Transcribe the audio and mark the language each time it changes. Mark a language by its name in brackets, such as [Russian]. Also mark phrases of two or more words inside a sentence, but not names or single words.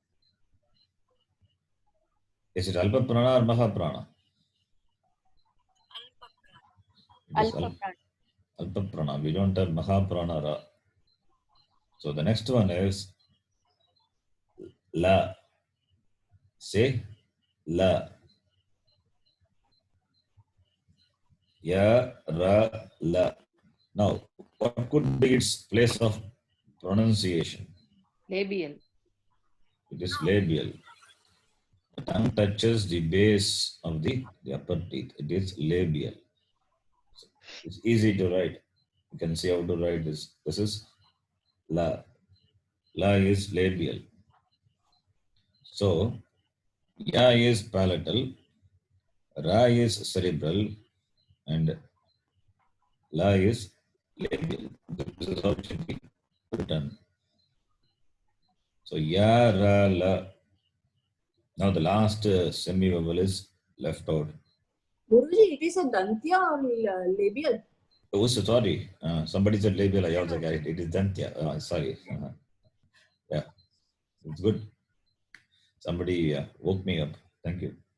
[English] Is it [Sanskrit] अल्प प्राण [English] or [Sanskrit] महा प्राण? [English] It is [Sanskrit] अल्प प्राण. [English] We don't have [Sanskrit] महा प्राण [English] ra. So the next one is la. Say la. Ya, ra, la. Now, what could be its place of pronunciation? Labial. It is labial. The tongue touches the base of the upper teeth. It is labial. So it's easy to write. You can see how to write this. This is la. La is labial. So, ya is palatal, ra is cerebral, and la is labial. This is how it should be written. So, ya, ra, la. Now, the last semi-vowel is left out. Guruji, it is a dantya or labial? Oh, so sorry. Somebody said labial. I also got it. It is dantya. Sorry. Yeah, it's good. Somebody woke me up. Thank you.